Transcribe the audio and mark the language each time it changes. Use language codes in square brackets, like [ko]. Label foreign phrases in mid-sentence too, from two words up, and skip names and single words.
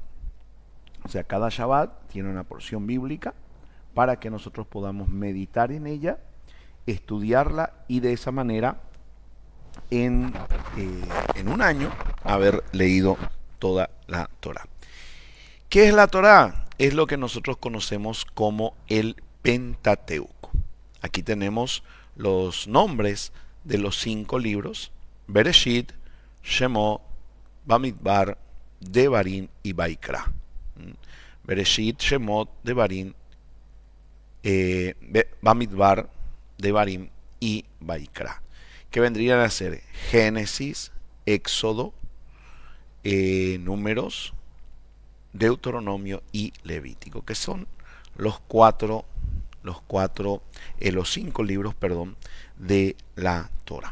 [es] O sea, cada Shabbat tiene una porción bíblica para que nosotros podamos meditar en ella, estudiarla y de esa manera en un año haber leído toda la Torá. ¿Qué es la Torá? Es lo que nosotros conocemos como el Pentateuco. Aquí tenemos los nombres de los 5 libros: Bereshit, Shemot, Bamidbar, Devarim y Vaikra. Bereshit, Shemot, Devarim, Bamidbar, Devarim y Vaikra, que vendrían a ser Génesis, Éxodo, Números, Deuteronomio y Levítico, que son los 5 libros, de la Torá.